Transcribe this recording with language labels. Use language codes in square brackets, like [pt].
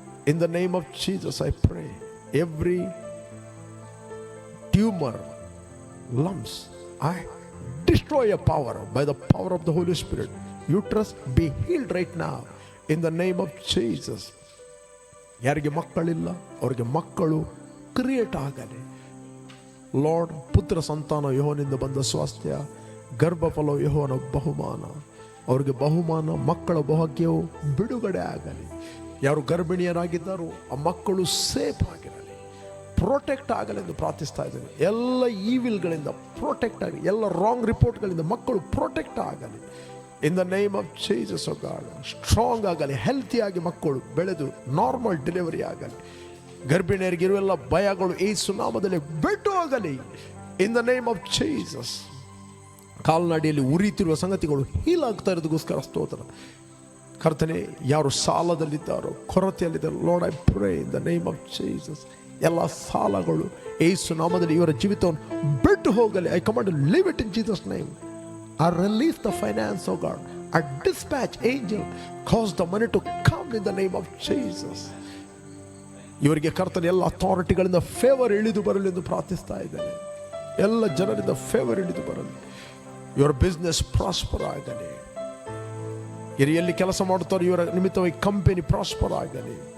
[en] In the name of Jesus, I pray. Every tumor, lumps, I destroy your power by the power of the Holy Spirit. Uterus, be healed right now. In the name of Jesus. [kn] ಯಾರಿಗೆ ಮಕ್ಕಳಿಲ್ಲ ಅವರಿಗೆ ಮಕ್ಕಳು create ಆಗಲಿ. Lord, ಪುತ್ರ ಸಂತಾನ ಯೆಹೋವನಿಂದ ಬಂದ ಸ್ವಾಸ್ಥ್ಯ, ಗರ್ಭಫಲ ಯೆಹೋವನ ಬಹುಮಾನ. ಅವರಿಗೆ ಬಹುಮಾನ, ಮಕ್ಕಳ ಭಾಗ್ಯವು ಬಿಡುಗಡೆ ಆಗಲಿ. ಯಾರು ಗರ್ಭಿಣಿಯರಾಗಿದ್ದಾರೋ ಆ ಮಕ್ಕಳು ಸೇಫ್ ಆಗಿರಲಿ, ಪ್ರೊಟೆಕ್ಟ್ ಆಗಲಿ ಎಂದು ಪ್ರಾರ್ಥಿಸ್ತಾ ಇದ್ದೇನೆ. ಎಲ್ಲ ಈವಿಲ್ಗಳಿಂದ ಪ್ರೊಟೆಕ್ಟ್ ಆಗಲಿ, ಎಲ್ಲ ರಾಂಗ್ ರಿಪೋರ್ಟ್ಗಳಿಂದ ಮಕ್ಕಳು ಪ್ರೊಟೆಕ್ಟ್ ಆಗಲಿ. [en] In the name of Jesus, oh God, strong [kn] ಆಗಲಿ, ಹೆಲ್ತಿ ಆಗಿ ಮಕ್ಕಳು ಬೆಳೆದು ನಾರ್ಮಲ್ ಡೆಲಿವರಿ ಆಗಲಿ. ಗರ್ಭಿಣಿಯರಿಗಿರುವೆಲ್ಲ ಭಯಗಳು ಯೇಸು ನಾಮದಲ್ಲಿ ಬಿಟ್ಟು ಹೋಗಲಿ. [en] In the name of Jesus. [kn] ಕಾಲ್ನಡಿಯಲ್ಲಿ ಉರಿತಿರುವ ಸಂಗತಿಗಳು ಹೀಲ್ ಆಗ್ತಾ ಇರೋದಕ್ಕೋಸ್ಕರ ಸ್ತೋತ್ರ. ಕರ್ತನೆ, ಯಾರು ಸಾಲದಲ್ಲಿದ್ದಾರೋ, ಕೊರತೆಯಲ್ಲಿದ್ದಾರೋ, [en] Lord I pray in the name of Jesus. [kn] ಎಲ್ಲ ಸಾಲಗಳು ಯೇಸು ನಾಮದಲ್ಲಿ ಇವರ ಜೀವಿತವನ್ನು ಬಿಟ್ಟು ಹೋಗಲಿ. [en] I command to live it in Jesus name. I release the finance, oh God. I dispatch angel, cause the money to come in the name of Jesus. [kn] ಇವರಿಗೆ ಕರ್ತನೆ ಎಲ್ಲ ಅಥಾರಿಟಿಗಳಿಂದ ಫೇವರ್ ಇಳಿದು ಬರಲಿ ಎಂದು ಪ್ರಾರ್ಥಿಸ್ತಾ ಇದ್ದೇನೆ. ಎಲ್ಲ ಜನರಿಂದ ಫೇವರ್ ಇಳಿದು ಬರಲಿ. ಇವರ ಬಿಸ್ನೆಸ್ ಪ್ರಾಸ್ಪರ್ ಆಗಲಿ. ಇವರು ಎಲ್ಲಿ ಕೆಲಸ ಮಾಡುತ್ತಾರೆ ಇವರ ನಿಮಿತ್ತವಾಗಿ ಕಂಪನಿ ಪ್ರಾಸ್ಪರ್ ಆಗಲಿ.